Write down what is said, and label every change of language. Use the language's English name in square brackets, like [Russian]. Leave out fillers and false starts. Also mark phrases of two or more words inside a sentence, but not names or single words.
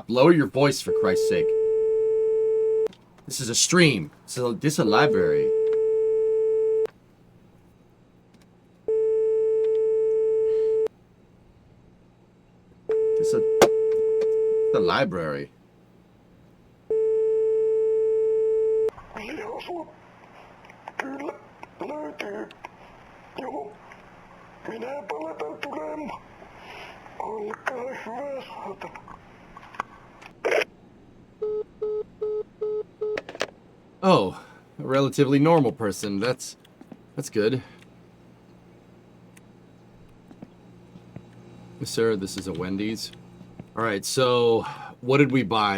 [English] Lower your voice, for Christ's sake. This is a stream. This is a library. This is a library. [Finnish] Kyllä, löytyy. Joo, minäpä lätän tulemaan. Olkaa hyvä, saatana. [English] Oh, a relatively normal person. That's good. Sir, this is a Wendy's. All right, so what did we buy?